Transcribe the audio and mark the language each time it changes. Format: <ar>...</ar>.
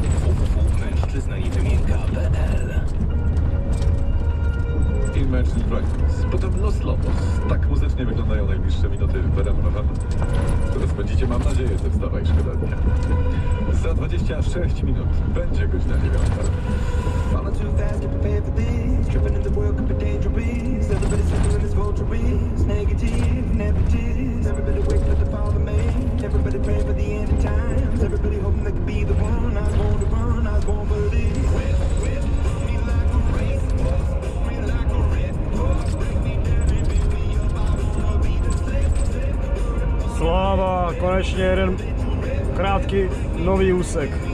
<pl>www.mężczyznaiwymienka.pl. Imagine Dragons. Podobno Slopos. Tak muzycznie wyglądają najbliższe minuty w RMF, które spędzicie, mam nadzieję, ze Wstawaj Szkoda Dnia. Za 26 minut będzie godzina 9.</pl> <en>Falling too fast, get prepared for this. Tripping in the world could be dangerous. Everybody's slipping in this vulturous. Negative, negatives. Everybody wait for the fall of man. Everybody praying for the end of times. Everybody hoping they could be the one. I was born to run, I was born for this. Whip, whip, me like a racehorse. Me like a red horse. Break me down and build me up. I wanna be the slip, slip.</en> <cs>Sláva, konečně jeden krátký nový úsek.</cs>